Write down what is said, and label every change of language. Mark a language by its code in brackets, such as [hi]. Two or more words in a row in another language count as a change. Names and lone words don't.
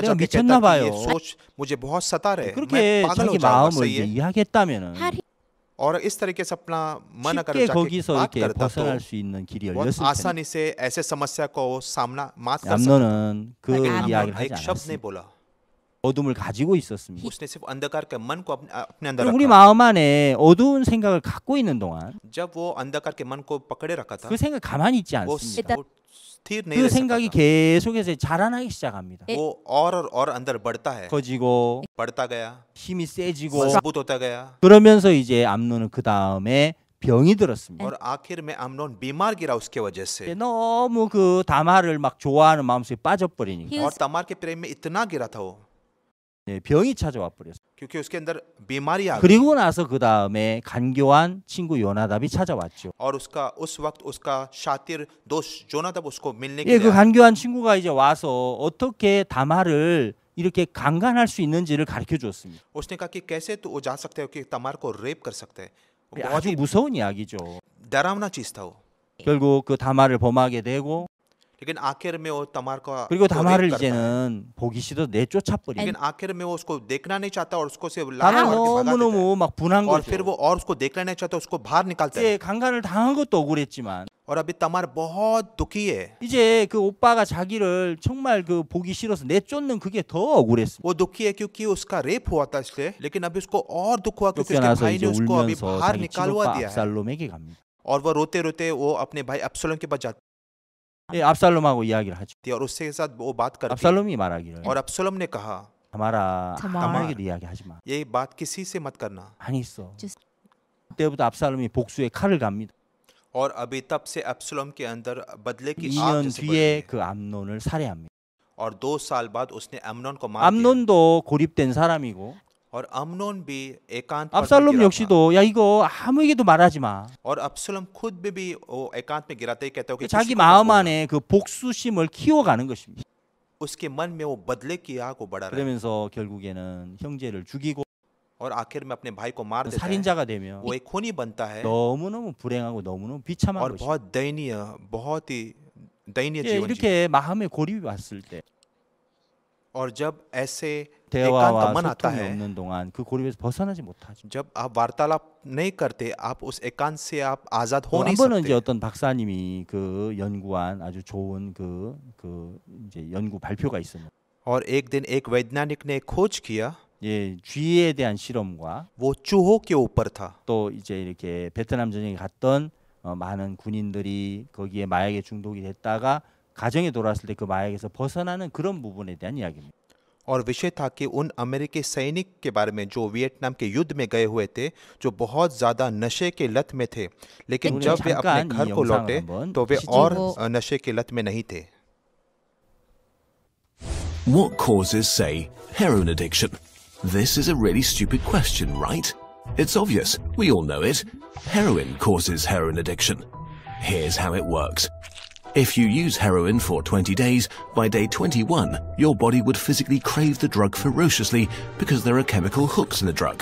[ko] 내가 [hi] जाके [ko] 미쳤나 [hi] कहता कि ये [ko] 봐요. [hi] सोच मुझे बहुत सता रहे, [ko] 그렇게 [hi] मैं पागल हो [ko] 자기 [hi] जाऊंगा। [ko] 마음을 [hi] सही [ko] 이제 [hi] है। [ko] 이야기했다면은 [en] Had he [hi] और इस तरीके से अपना मन अगर [ko] 쉽게 [hi] जाके [ko] 거기서 [hi] बात [ko] 이렇게 [hi] करता तो [ko] 벗어날 수 있는 길이 [hi] बहुत [ko] 열렸을 텐데 [hi] आसानी से ऐसे समस्या को सामना मात कर सकता। [ko] 암논은 그 [hi] लेकिन [ko] 이야기를 [hi] अम्नोन [ko] 하지 [hi] एक शब्द नहीं [ko] 않았습니다. [hi] बोला। [ko] 어둠을 가지고 있었습니다. [hi] उसने सिर्फ अंधकार के मन को अपने अंदर [ko] 그럼 우리 [hi] रखा। [ko] 마음 안에 어두운 생각을 갖고 있는 동안 [hi] जब वो अंधकार के मन को पकड़े रखा था, [ko] 그 생각 가만히 있지 [hi] वो [ko] 않습니다. [hi] वो स्थिर नहीं [ko] 그 [hi] रह [ko] 생각이 [hi] सकता था। [ko] 계속해서 자라나기 시작합니다. [hi] वो और अंदर बढ़ता है, [ko] 커지고 [hi] बढ़ता गया, [ko] 힘이 세지고 [hi] मजबूत होता गया [ko] 그러면서 이제 암논은 그 다음에 병이 들었습니다. [hi] और आखिर में अम्नोन बीमार गिरा उसके वजह से। [ko] 너무 그 다말을 막 좋아하는 마음속에 빠져버리니까 [en] He [hi] और [en] was [hi] तमार के प्रेम में इतना गिरा था वो, [ko] 병이 찾아와 버렸어요. [hi] क्योंकि उसके अंदर बीमारी आ गई। [ko] 그리고 나서 그 다음에 간교한 친구 요나답이 찾아왔죠. [hi] और उसका उस वक्त उसका शातिर दोस्त जोनादाब उसको मिलने के [ko] 예, 그 [hi] लिए आया। [ko] 간교한 친구가 이제 와서 어떻게 다말을 이렇게 강간할 수 있는지를 가르쳐 줬습니다. [hi] उसने कहा कि कैसे तू वो जा सकते हो कि तमार को रेप कर सकते हैं। वो [ko] 예, [hi] बहुत [ko] 아주 [hi] ही [ko] 무서운 이야기죠. [hi] डरावना चीज था वो। [ko] 결국 그 다말을 범하게 되고 [hi] लेकिन आखिर में वो तमार को [ko] 그리고 [hi] को [ko] 다말을 [hi] रेप करता है। [ko] 이제는 보기 싫어 내쫓아 버립니다. [hi] लेकिन आखिर में वो उसको देखना नहीं चाहता और उसको से [ko] 다말 [hi] लात मार के भगा देता है। [ko] 너무너무 막 분한 [hi] और [ko] 거죠. [hi] फिर वो और उसको देखना नहीं चाहता, उसको बाहर निकालता है। [ko] 예, 강간을 당한 것도 억울했지만 [hi] और अभी तमार बहुत दुखी है। [ko] 이제 그 오빠가 자기를 정말 그 보기 싫어서 내쫓는 그게 더 억울했습니다. [hi] वो दुखी है क्योंकि उसका रेप हुआ था इसलिए, लेकिन अभी उसको और दुख हुआ क्योंकि उसके [ko] 쫓겨나서 [hi] भाई [ko] 이제 [hi] ने उसको अभी [ko] 울면서 [hi] बाहर [ko] 자기 [hi] निकालवा [ko] 친오빠 [hi] दिया है। [ko] 압살롬에게 갑니다. [hi] और वो रोते रोते वो अपने भाई अब्सलोम के पास जाती [ko] 예, 압살롬하고 이야기를 하죠. [hi] है और उसके साथ वो बात करती है। [ko] 압살롬이 말하기를 [hi] और अब्सलोम ने कहा, [ko] 다말아 다말. 다말에게 이야기하지 마. [hi] ये बात किसी से मत करना। [ko] 많이 있어. [en] Just- [ko] 그때부터 압살롬이 복수의 칼을 갑니다. [hi] और अभी तब से अब्सलोम के अंदर बदले की आग [ko] 2년 [hi] जैसे बढ़ [ko] 뒤에 [hi] गई। [ko] 그 암논을 살해합니다. [hi] और 2 साल बाद उसने अम्नोन को मार दिया। [ko] 암논도 고립된 사람이고 [hi] और अम्नोन भी एकांत पर [ko] 압살롬 [hi] गिरा था। [ko] 역시도 야 이거 아무에게도 말하지 마. [hi] और अब्सलोम खुद भी वो एकांत में गिराते ही कहता है कि [ko] 자기 [hi] किसी को मत [ko] 마음 [hi] बोलना। [ko] 안에 그 복수심을 키워가는 것입니다. [hi] उसके मन में वो बदले की आग वो बढ़ा रहा है [ko] 그러면서 결국에는 형제를 죽이고 [hi] और आखिर में अपने भाई को मार देता है [ko] 살인자가 되면 [hi] वो एक खूनी बनता है [ko] 너무너무 불행하고 너무너무 비참한 [hi] और [ko] 것이. [hi] बहुत दयनीय बहुत ही दयनीय [ko] 예, [hi] जीवन जी [ko] 이렇게 마음의 고립이 왔을 때 [hi] और जब ऐसे एकांत [ko] 대화와 [hi] मन आता [ko] 소통이 [hi] है [ko] 없는 동안 그 고립에서 벗어나지 못하죠. [hi] जब आप वार्तालाप नहीं करते आप उस एकांत से आप आजाद हो [ko] 한 [hi] नहीं [ko] 번은 이제 [hi] सकते [ko] 어떤 박사님이 그 연구한 아주 좋은 그 이제 연구 발표가 있었는데 [hi] और एक दिन एक वैज्ञानिक ने खोज किया [ko] 예, 쥐에 대한 실험과 [hi] वो चूहों के ऊपर था [ko] 또 이제 이렇게 베트남 전쟁에 갔던 많은 군인들이 거기에 마약에 중독이 됐다가 가정에 돌아왔을 때 그 마약에서 벗어나는 그런 부분에 대한 이야기입니다. [hi] और विषय था कि उन अमेरिकी सैनिक के बारे में जो वियतनाम के युद्ध में गए हुए थे जो बहुत ज़्यादा नशे के लत में थे लेकिन उन्हें जब वे अपने [ko] 잠깐 [hi] घर [ko] 이 [hi] को [ko] 영상을 [hi] लौटे [ko] 한번 [hi] तो वे [ko] 보시죠. [hi] और नशे के लत में नहीं थे [en] What causes, say, heroin addiction? This is a really stupid question, right? It's obvious. We all know it. Heroin causes heroin addiction. Here's how it works. If you use heroin for 20 days, by day 21, your body would physically crave the drug ferociously because there are chemical hooks in the drug.